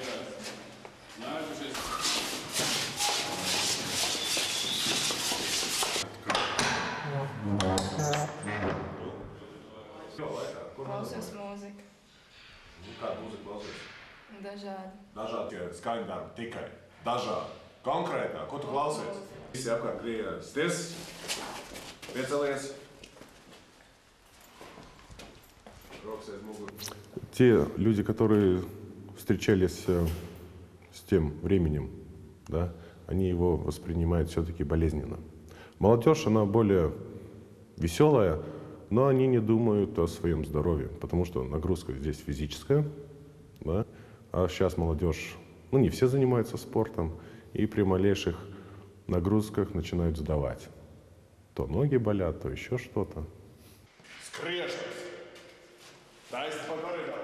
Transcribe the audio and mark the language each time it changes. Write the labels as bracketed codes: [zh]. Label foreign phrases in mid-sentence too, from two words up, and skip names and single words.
[lv] Klausies mūziku. Kādu mūziku klausies? Dažādi. Dažādi skaņdarbi tikai. Dažādi. Konkrētā, ko tu klausies? Visi apkārt griežas. Tiesas, piecelies. Rokas aiz muguru. [ru] Те люди, которые встречались с тем временем, да, они его воспринимают все-таки болезненно. Молодежь, она более веселая, но они не думают о своем здоровье, потому что нагрузка здесь физическая, да, а сейчас молодежь, ну не все занимаются спортом, и при малейших нагрузках начинают сдавать. То ноги болят, то еще что-то. [lv] Skriešas. Taisni pa koridoru.